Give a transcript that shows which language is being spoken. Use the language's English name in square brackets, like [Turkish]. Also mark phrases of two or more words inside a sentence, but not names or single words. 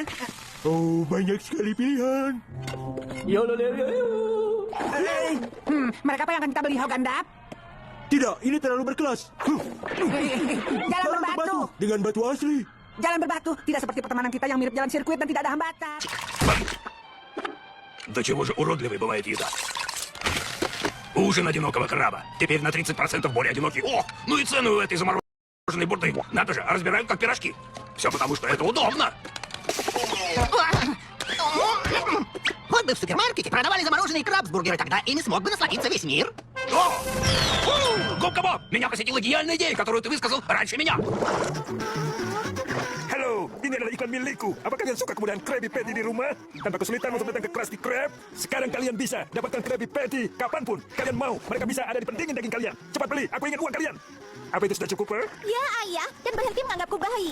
[Indonesian] Oh, banyak sekali pilihan. Mereka apa yang akan kita beli, Hogandap? Tidak, ini terlalu berkelas. Jalan berbatu. Dengan batu asli. Jalan berbatu. Tidak seperti pertemanan kita yang mirip jalan sirkuit dan tidak ada hambatan. [Russian] До чего же уродливой бывает еда? Ужин одинокого краба. Теперь на 30% более одинокий. О, ну и цену у этой замороженной бурды. Надо же, разбирают как пирожки. Все потому, что это удобно. Вот бы в супермаркете продавали замороженные крабсбургеры, тогда ими смог бы насладиться весь мир. О! Губка Боб, меня посетила гениальная идея, которую ты высказал раньше меня. [Indonesian] Halo, ini adalah iklan milikku. Apa kalian suka kemudahan Krabby Patty di rumah? Tanpa kesulitan untuk datang ke Krusty Krab, sekarang kalian bisa dapatkan Krabby Patty kapanpun kalian mau. Mereka bisa ada di pendingin daging kalian. Cepat beli, aku ingin uang kalian. Apa itu sudah cukup, Per? Ya, Ayah. Dan berhenti menganggapku bayi.